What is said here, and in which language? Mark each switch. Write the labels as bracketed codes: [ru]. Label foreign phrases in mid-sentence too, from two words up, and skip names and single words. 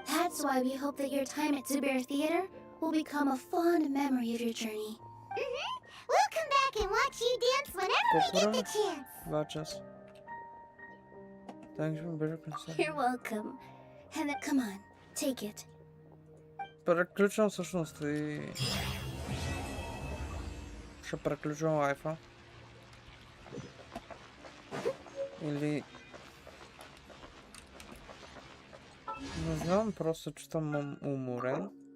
[en] That's why we hope that your time at Zubair Theater will become a fond memory of your journey. We'll come back and watch you dance whenever we get the chance. Watch us. Thanks for better concern. You're welcome. And then, come on, take it. [bg] Преключвам всъщност и... Ще преключвам лайфа. Или... Не знам, просто чувствам уморен.